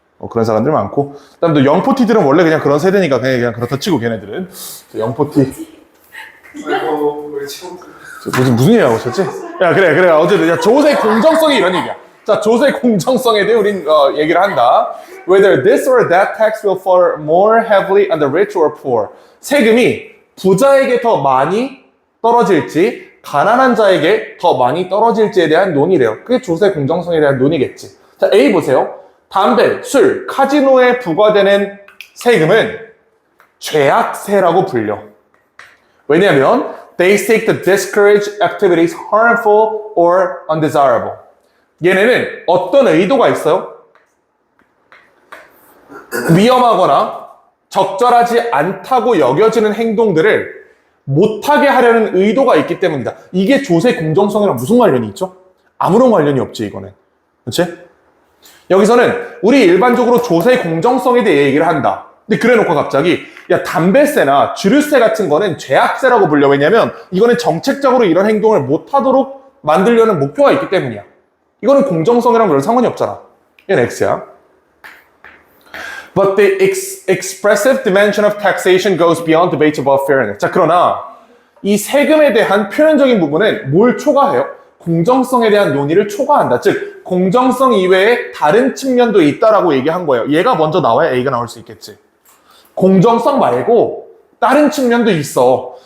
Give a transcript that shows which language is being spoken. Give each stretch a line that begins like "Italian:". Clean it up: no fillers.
Korean: 그런 사람들 많고 그다음 또 영포티들은 원래 그냥 그런 세대니까 그냥 그렇다 치고 걔네들은 영포티 아이고 우리 친구들 무슨 얘기하고 있었지? 야 그래 어쨌든 야, 조세 공정성이 이런 얘기야. 자 조세 공정성에 대해 우린 얘기를 한다.
English: Whether this or that tax will fall more heavily on the rich or poor.
Korean: 세금이 부자에게 더 많이 떨어질지 가난한 자에게 더 많이 떨어질지에 대한 논의래요. 그게 조세 공정성에 대한 논의겠지. 자 A 보세요. 담배, 술, 카지노에 부과되는 세금은 죄악세라고 불려. 왜냐하면
English: they seek to discourage activities harmful or undesirable.
Korean: 얘네는 어떤 의도가 있어요? 위험하거나 적절하지 않다고 여겨지는 행동들을 못하게 하려는 의도가 있기 때문이다. 이게 조세 공정성이랑 무슨 관련이 있죠? 아무런 관련이 없지 이거는. 그렇지? 여기서는 우리 일반적으로 조세 공정성에 대해 얘기를 한다. 근데 그래놓고 갑자기 야 담배세나 주류세 같은 거는 죄악세라고 불려. 왜냐면 이거는 정책적으로 이런 행동을 못하도록 만들려는 목표가 있기 때문이야. 이거는 공정성이랑 별 상관이 없잖아. 이건 X야.
English: But the expressive dimension of taxation goes beyond debate about fairness.
Korean: 자, 그러나 이 세금에 대한 표현적인 부분은 뭘 초과해요? 공정성에 대한 논의를 초과한다. 즉, 공정성 이외에 다른 측면도 있다라고 얘기한 거예요. 얘가 먼저 나와야 A가 나올 수 있겠지. 공정성 말고 다른 측면도 있어.